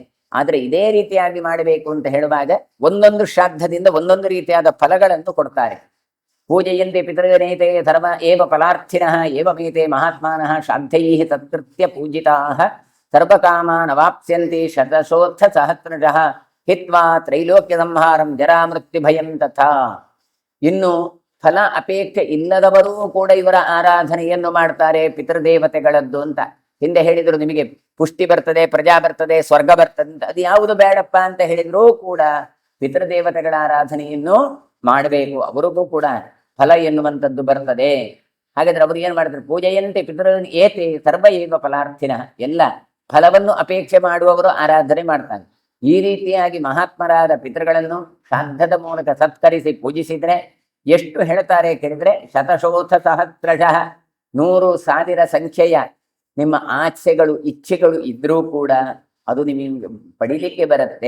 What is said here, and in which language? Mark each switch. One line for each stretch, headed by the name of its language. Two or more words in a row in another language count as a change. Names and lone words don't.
Kannada: ಆದ್ರೆ ಇದೇ ರೀತಿಯಾಗಿ ಮಾಡಬೇಕು ಅಂತ ಹೇಳುವಾಗ ಒಂದೊಂದು ಶ್ರಾದ್ದದಿಂದ ಒಂದೊಂದು ರೀತಿಯಾದ ಫಲಗಳನ್ನು ಕೊಡ್ತಾರೆ.
Sanskrit: ಪೂಜೆಯಂತೆ ಪಿತೃನೇತೆ ಧರ್ಮ ಏವ ಫಲಾರ್ಥಿನಃ ಏವಮೇತೆ ಮಹಾತ್ಮಾನಃ ಶ್ರಾದ್ದೈಃ ತತ್ಕೃತ್ಯ ಪೂಜಿತಾಃ ಸರ್ವಕಾಮಾನ್ ಅವಾಪ್ಸ್ಯಂತಿ ಶತಶೋತ್ಥ ಸಹಸ್ರಶಃ ಹಿತ್ವಾ ತ್ರೈಲೋಕ್ಯ ಸಂಹಾರಂ ಜರಾ ಮೃತ್ಯು ಭಯಂ ತಥಾ.
Kannada: ಇನ್ನು ಫಲ ಅಪೇಕ್ಷೆ ಇಲ್ಲದವರೂ ಕೂಡ ಇವರ ಆರಾಧನೆಯನ್ನು ಮಾಡ್ತಾರೆ ಪಿತೃದೇವತೆಗಳದ್ದು ಅಂತ. ಹಿಂದೆ ಹೇಳಿದ್ರು ನಿಮಗೆ ಪುಷ್ಟಿ ಬರ್ತದೆ, ಪ್ರಜಾ ಬರ್ತದೆ, ಸ್ವರ್ಗ ಬರ್ತದೆ ಅಂತ. ಅದು ಯಾವುದು ಬೇಡಪ್ಪ ಅಂತ ಹೇಳಿದ್ರೂ ಕೂಡ ಪಿತೃದೇವತೆಗಳ ಆರಾಧನೆಯನ್ನು ಮಾಡಬೇಕು, ಅವರಿಗೂ ಕೂಡ ಫಲ ಎನ್ನುವಂಥದ್ದು ಬರ್ತದೆ. ಹಾಗಾದ್ರೆ ಅವರು ಏನ್ ಮಾಡ್ತಾರೆ?
Sanskrit: ಪೂಜೆಯಂತೆ ಪಿತೃ ಏತೆ ಸರ್ವ ಏವ ಫಲಾರ್ಥಿನ.
Kannada: ಎಲ್ಲ ಫಲವನ್ನು ಅಪೇಕ್ಷೆ ಮಾಡುವವರು ಆರಾಧನೆ ಮಾಡ್ತಾರೆ. ಈ ರೀತಿಯಾಗಿ ಮಹಾತ್ಮರಾದ ಪಿತೃಗಳನ್ನು ಶ್ರಾದ್ದದ ಮೂಲಕ ಸತ್ಕರಿಸಿ ಪೂಜಿಸಿದ್ರೆ ಎಷ್ಟು ಹೇಳ್ತಾರೆ ಕೇಳಿದ್ರೆ
Sanskrit: ಶತಶೋಥ ಸಹಸ್ರಶಃ,
Kannada: 100,000 ಸಂಖ್ಯೆಯ ನಿಮ್ಮ ಆಸೆಗಳು ಇಚ್ಛೆಗಳು ಇದ್ರೂ ಕೂಡ ಅದು ನಿಮಗೆ ಪಡಿಲಿಕ್ಕೆ ಬರುತ್ತೆ.